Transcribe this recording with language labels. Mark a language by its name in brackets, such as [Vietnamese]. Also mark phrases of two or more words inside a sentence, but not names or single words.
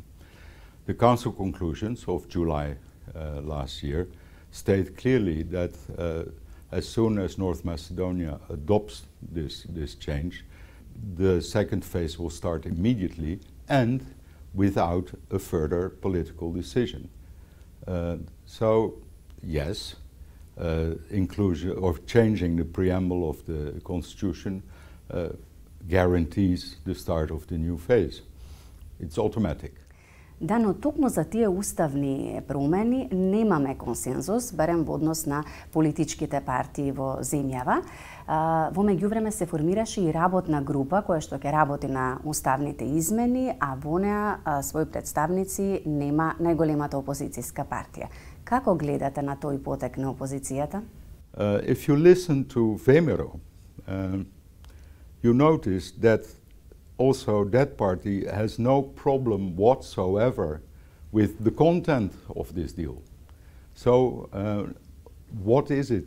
[English] The council conclusions of July last year state clearly that as soon as North Macedonia adopts this change, the second phase will start immediately and without a further political decision. So, yes, inclusion or changing the preamble of the constitution guarantees the start of the new phase. It's automatic. [Macedonian] Да, но токму за тие уставни промени немаме консензус, барем во однос на политичките партии во земјава. Во меѓувреме се формираше и работна група која што ќе работи на уставните измени, а во неа своји представници нема најголемата опозицијска партија. Како гледате на тој потек на опозицијата? [English] If you listen to Vemero, you notice that also that party has no problem whatsoever with the content of this deal. So what is it?